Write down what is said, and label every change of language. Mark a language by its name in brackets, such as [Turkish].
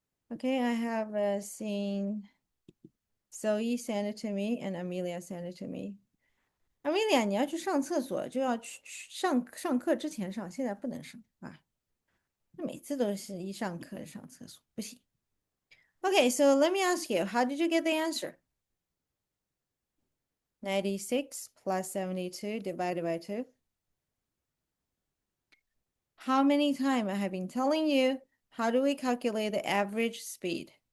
[English] Okay, I have seen Zoe send it to me and Amelia send it to me. [Chinese] Amelia，你要去上厕所，就要去上课之前上，现在不能上啊。每次都是一上课上厕所，不行。 [English] Okay, so let me ask you, how did you get the answer? 96 plus 72 divided by 2. How many times I have been telling you, how do we calculate the average speed?